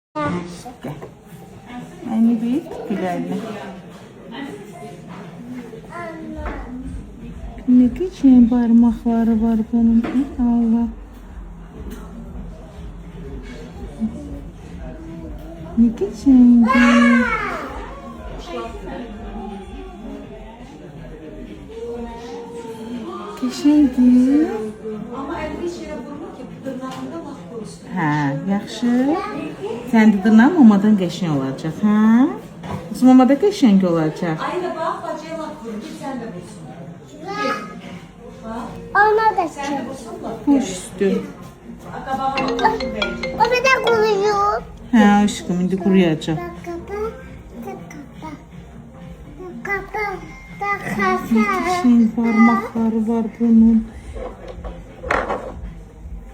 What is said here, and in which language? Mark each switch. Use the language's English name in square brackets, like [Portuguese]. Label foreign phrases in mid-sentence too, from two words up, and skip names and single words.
[Turkish] Gel. Aynı bir gülerle. Ne geçen parmakları var bunun. Allah. Ne geçen? Geçendir. [Azerbaijani] Hə, yaxşı. Sən də dırnağın mamadan qəşəng olacaq, hə? Qız mamada qəşəng olacaq. [Turkish] Ona da çık. Hoş üstü. O bir de kuruyor. [Azerbaijani] Hə, aşkım, indi quruyacaq. Qəşəng parmaqları var bunun. Ana.